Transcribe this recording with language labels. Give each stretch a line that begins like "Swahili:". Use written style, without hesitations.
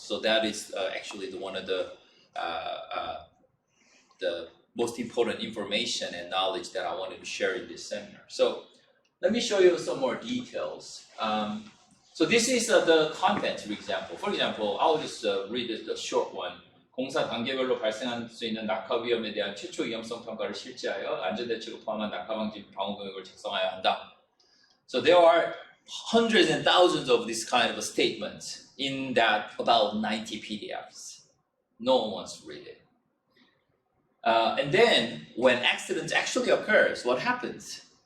English: So that is actually one of the most important information and knowledge that I wanted to share in this seminar. So let me show you some more details. So this is the content, for example. For example, I'll just read the short one.
Korean: 공사 단계별로 발생할 수 있는 낙하 위험에 대한 최초 위험성 평가를 실시하여 안전대책을 포함한 낙하 방지 방호 계획을 작성해야 한다.
English: So there are hundreds and thousands of this kind of statements in that about 90 PDFs. No one wants to read it. And then when accidents actually occurs, what happens?